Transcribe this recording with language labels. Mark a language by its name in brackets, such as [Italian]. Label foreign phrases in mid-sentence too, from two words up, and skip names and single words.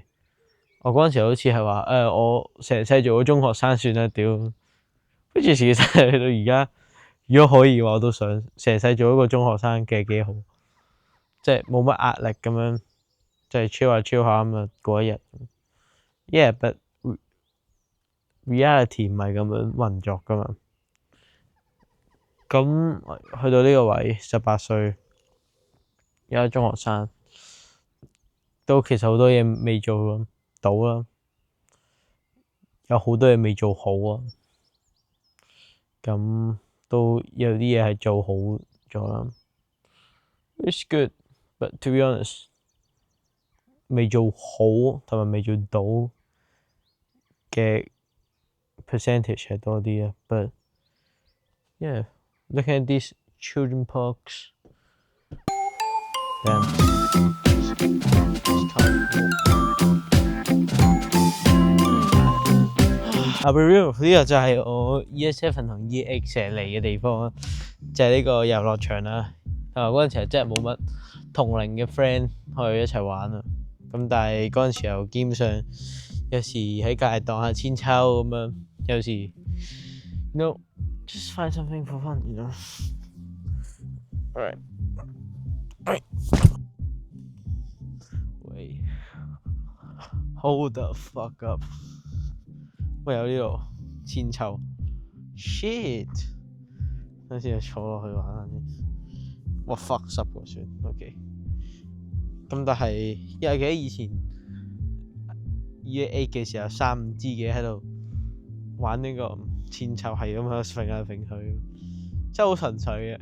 [Cantonese] 我嗰陣時好似係話我成世做咗中學生算啦，屌！好似其實去到而家，如果可以嘅話，我都想成世做一個中學生嘅幾好，即係冇乜壓力咁樣，即係 chill 下咁啊過一日。 [English] Yeah，but reality [Cantonese] 唔係咁樣運作噶嘛。咁去到呢個位，18歲，而家中學生，都其實好多嘢未做到啦，有好多嘢未做好啊。咁都有啲嘢係做好咗啦。 [English] It's good， but to be honest， [Cantonese] 未做好同埋未做到嘅 percentage 係多啲啊。 [English] But yeah，look at these children parks。I'll be real， [Cantonese] 呢個就係我 Year 7同 Year 8成日嚟嘅地方，就係呢個遊樂場啦。嗰陣時候真係冇乜同齡嘅 friend 可以一齊玩啊。咁但係嗰陣時候基本上有時喺隔離盪下千秋咁樣，有時 [English] just find something for fun。Alright。喂 ，Hold the fuck up！ [Cantonese] 喂，有呢度千秋 ，shit！等陣先坐落去玩下先。我 fuck 濕過算 ，OK。咁但係因為記得以前 Year 8嘅時候，3、5知己喺度玩呢個千秋，係咁喺度揈下揈去，真係好純粹嘅。